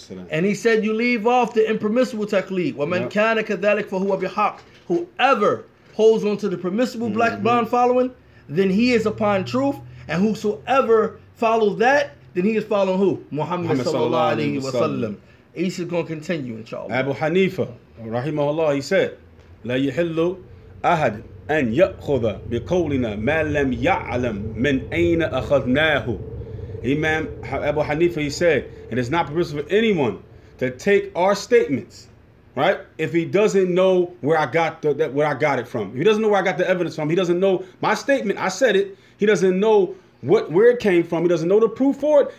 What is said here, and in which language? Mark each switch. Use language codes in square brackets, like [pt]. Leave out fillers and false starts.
[en] And he said you leave off the impermissible taqleed. [ar] وَمَنْ كَانَ كَذَلِكَ فَهُوَ بِحَقٍ. [en] Whoever holds on to the permissible black blind following, then he is upon truth. And whosoever follows that, then he is following who? Muhammad sallallahu alayhi wa sallam. Isa is going to continue, inshallah. Abu Hanifa, rahimahullah, he said, [ar] لا يحل أحد أن يأخذ بقولنا ما لم يعلم من أين أخذناه. [en] Imam Abu Hanifa, he said, and it's not permissible for anyone to take our statements, right? If he doesn't know where I got it from, if he doesn't know where I got the evidence from, he doesn't know my statement. I said it. He doesn't know where it came from. He doesn't know the proof for it.